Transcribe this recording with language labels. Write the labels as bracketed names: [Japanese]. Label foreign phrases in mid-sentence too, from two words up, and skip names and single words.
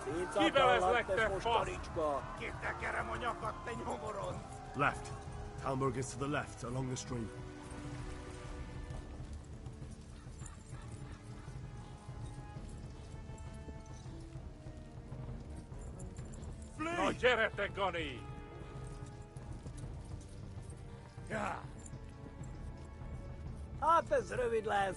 [Hungarian] Kivel ez fasz? Ki tekerem a nyakat, te nyomoron! [English] Left. Talmberg is to the left, along the stream. [Hungarian] Na gyere, Gani! Ja! Hát ez rövid lesz.